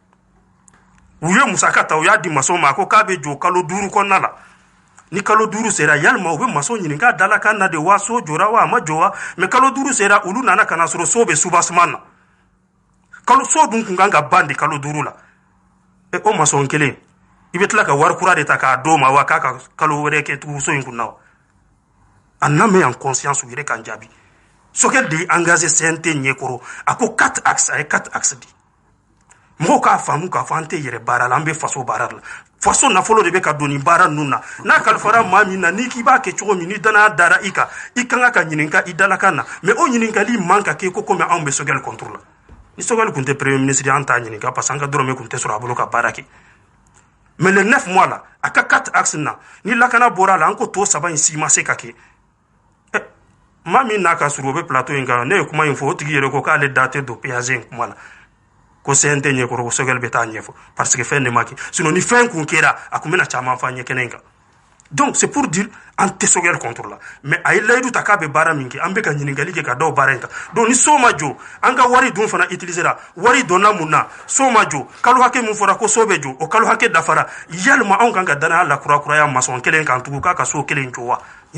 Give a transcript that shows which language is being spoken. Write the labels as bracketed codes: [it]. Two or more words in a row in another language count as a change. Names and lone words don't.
[bm] u ye musaka ta u y'a di maçon ma a ko k'a bɛ jɔ kalo 5 kɔnɔna la ni kalo 5 sera yalima u bɛ maçon ɲininka a dalakan na de wa so jɔra wa a ma jɔ wa mais kalo 5 sera olu nana ka na sɔrɔ so bɛ soubassement na kalo so dun kun kan ka ban de kalo 5 la o maçon kelen i bɛ tila ka wari kura de ta k'a d'o ma wa k'a ka kalo wɛrɛ kɛ tugun so in kun na wa a n'a mɛ [fr] en conscience [bm] u yɛrɛ kan jaabi Sogɛl de engagé CNT ɲɛkɔrɔ a ko 4 axes a ye 4 axes di mɔgɔw k'a faamu k'a fɔ an tɛ yɛrɛ baara la an bɛ faso baara la faso nafolo de bɛ ka don nin baara ninnu na n'a kalifara maa min na n'i k'i b'a kɛ cogo min ni danaya dara i kan i kan ka ɲininka i dalakan na mais o ɲininkali man ka kɛ ko komi anw bɛ Sogɛl contre la ni Sogɛl kun tɛ premier ministre an t'a ɲininka [fr] parce que [bm] an ka dɔrɔmɛ kun tɛ sɔrɔ a bolo ka baara kɛ mais [fr] le 9 mois [bm] la a ka 4 axes na ni lakana bɔra la an ko to 3 in si ma se ka kɛ maa min n'a ka surun o bɛ plateau in kan ne ye kuma in fɔ o tigi yɛrɛ ko k'ale da tɛ don péage in kuma la ko CNT ɲɛkɔrɔ ko Sogɛl bɛ taa ɲɛfɔ [fr] parce que [bm] fɛn de ma kɛ sinon ni fɛn kun kɛra a kun bɛna caman fɔ an ɲɛ kɛnɛ in kan [fr] donc c'est pour dire [bm] an tɛ Sogɛl contre la mais a ye layidu ta k'a bɛ baara min kɛ an bɛ ka ɲininkali kɛ ka daw baara in kan donc ni so ma jɔ an ka wari dun fana utiliser la wari donna mun na so ma jɔ kalo hakɛ mun fɔra ko so bɛ jɔ o kalo hakɛ dafara yalima anw kan ka danaya la kurakuraya maçon kelen kan tugun k'a ka so kelen jɔ wa ɲininkali